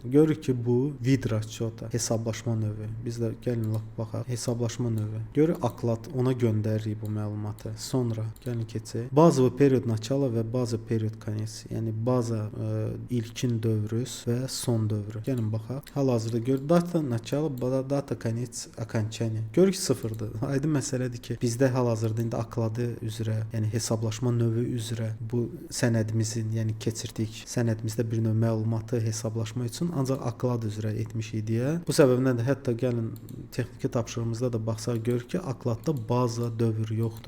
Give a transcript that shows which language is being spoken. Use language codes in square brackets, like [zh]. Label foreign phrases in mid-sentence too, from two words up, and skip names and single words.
[az] Görürük ki, bu [ru] вид расчета [az] hesablaşma növü. Biz də gəlin baxaq. Hesablaşma növü. Görürük oklad, ona göndəririk bu məlumatı. Sonra gəlin keçək. Bazı [ru] период начало [az] və bazı [ru] период конец. [az] Yəni baza ilkin dövrüs və son dövrü. Gəlin baxaq. Hal-hazırda gör [ru] дата начало, дата конец, окончание. [az] Görürük sıfırdır. Aydın məsələdir ki, bizdə hal-hazırda indi okladı üzrə, yəni hesablaşma növü üzrə bu sənədimizin, yəni keçirdik. Sənədimizdə bir növ məlumatı hesablaşma üçün ancaq oklad üzrə etmiş idik. Bu səbəbdən də hətta gəlin texniki tapşırığımızda da baxsaq görürük ki, okladda baza dövr yoxdur.